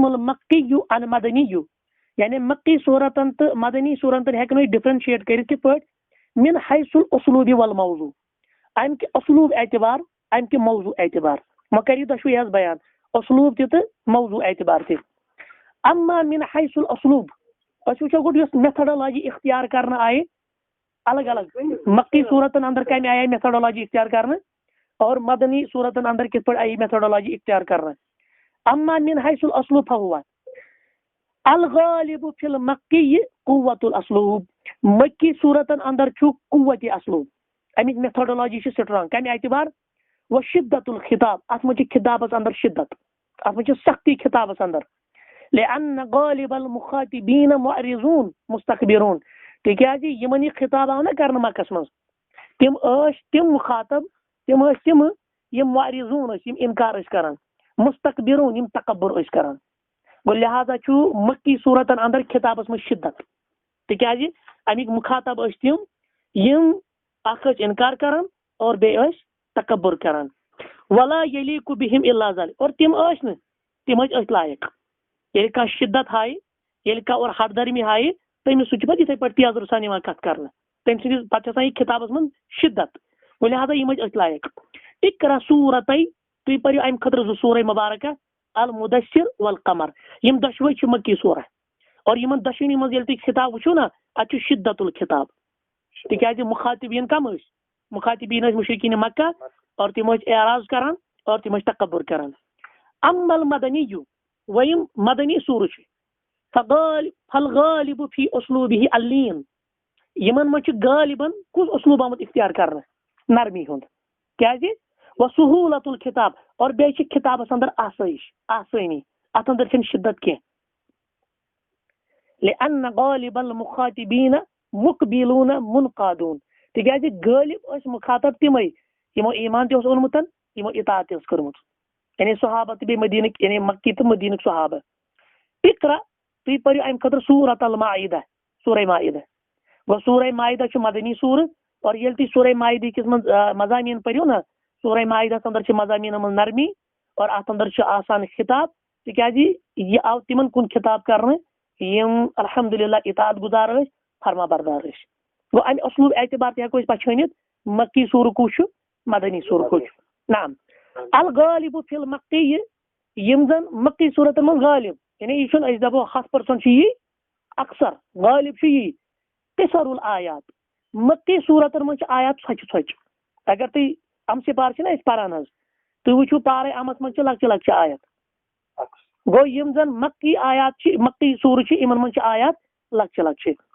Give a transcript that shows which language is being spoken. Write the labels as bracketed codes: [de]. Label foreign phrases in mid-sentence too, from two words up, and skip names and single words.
[ar] المکی عن مدنی [ks] یعنی مکی صورتن تو مدنی صورتن ہٮ۪کو أسۍ ڈفرنشیٹ کٔرِتھ کِتھ پٲٹھۍ [ar] من حیث الاسلوب [ks] والموضوع امہ کہ اسلوب اعتبار امہ کہ موضوع اعتبار وۄنۍ کٔرِو دۄشوٕے حظ بیان اسلوب تہِ تہٕ موضوع اعتبار تہِ [ar] اما من حیث الاسلوب [ks] أسۍ وٕچھو گۄڈٕ یۄس میتھڈالوجی اختیار کرنہٕ آیہِ الگ الگ مکی صورتن اندر کمہِ آیہِ میتھڈالوجی اختیار کرنہٕ اور مدنی صورتن اندر کت پہ آئی میتھڈالوجی اختیار کرنا [ar] اما من حیث الاسلوب فهو الغالب فی المکی قوت الاسلوب [ks] مکی صورتن اندر چھُ قوت اسلوب امیک میتھڈالوجی چھ سٹرانگ کمہ اعتبار [ar] و شدت الخطاب [ks] ات من خطابس اندر شدت ات من سختی خطابس اندر [ar] لان غالب المخاطبین معرضون مستكبرون [ks] تکیازِ یمن یہ خطاب آو نا کرنہٕ مکس مز تم مخاطب تم یم معرضون یم انکار کران مستكبرون یم تکبر کران گو لہذا چھُ مکی صورتن اندر خطابس مز شدت تکیازِ امیک مخاطب تم یم اخ انکار کران اور بیٚیہِ تکبر کران [ar] ولا یلیق بہم الا ذلك [ks] اور تم لائق ییٚلہِ کانٛہہ شدت ہایہِ ییٚلہِ کانٛہہ اور ہٹ درمی ہایہِ تٔمِس سُہ چھُ پتہٕ یِتھٕے پٲٹھۍ تیز سان یِوان کتھ کرنہٕ تٔمۍ سٕنٛدِس پتہٕ چھِ آسان یہِ خطابس منٛز شدت گوٚو لہذا یِم ٲسۍ لایق اقرا سورتَے تُہۍ پٔرِو امہِ خٲطرٕ 2 سورہ مبارکہ المدثر والقمر یم دۄشوے چھِ مکی سورہ اور یمن دۄشوٕنی منٛز ییٚلہِ تُہۍ خطاب وٕچھو نا اتھ چھُ [ar] شدت الخطاب [ks] تکیازِ مخاطبین کم ٲسۍ مخاطبین ٲسۍ مشرکین مکہ اور تم ٲسۍ اعراض کران اور تم ٲسۍ تکبر کران [ar] اما المدنی [ks] ویم مدنی سورہ چھُ [ar] فالغالب فی اسلوبہ اللین [ks] یمن منٛز چھُ غالباً کُس اسلوب آمُت اختیار کرنہٕ نرمی ہُنٛد کیازِ [ar] وسہولت الخطاب [ks] اور بیٚیہِ چھِ خطابس اندر آسٲنی اتھ اندر چھنہٕ شدت کینٛہہ [ar] لأن غالب المخاطبین مقبلون منقادون [ks] تکیازِ غالب ٲسۍ مخاطب تمے یمو ایمان تہِ اوس اوٚنمُت یمو اطاعت تہِ ٲس کٔرمٕژ یعنی صحابہ تہٕ بیٚیہِ مدیٖنٕکۍ یعنی مکی تہٕ مدیٖنٕکۍ صحابہ اقرا تُہۍ پٔرِو امہِ خٲطرٕ سورۃ المائدہ سورہ مائدہ گوٚو سورہ مائدہ چھُ مدنی سورہ اور ییٚلہِ تُہۍ سورہ مائدہ کِس منٛز مضامین پٔرِو نا سورہ مائدہس اندر چھِ مضامینن منٛز نرمی اور اتھ اندر چھُ آسان خطاب تکیازِ یہ آو تمن کُن خطاب کرنہٕ یم الحمدللہ اطاعت گزار ٲسۍ فرما بردار ٲسۍ گوٚو امہِ اسلوب اعتبار تہِ ہٮ۪کو أسۍ پہچٲنِتھ مکی سورہ کُس چھُ مدنی سورہ کُس چھُ [ar] نعم الغالب فی المکی [ks] یم زن مکی صورتن منٛز غالب یعنی یہ چھُنہٕ أسۍ دپو 100% چھُ یی اکثر غالب چھُ یی [ar] قصر الآیات [ks] مکی صورتن منٛز چھِ آیات ژھۄچہِ اگر تُہۍ ام سپار چھِنہ أسۍ پران حظ تُہۍ وٕچھِو پارے امس منٛز چھِ لۄکچہِ آیت گوٚو یم زن مکی آیات چھِ مکی سورہ چھِ یمن منٛز چھِ آیات لۄکچہِ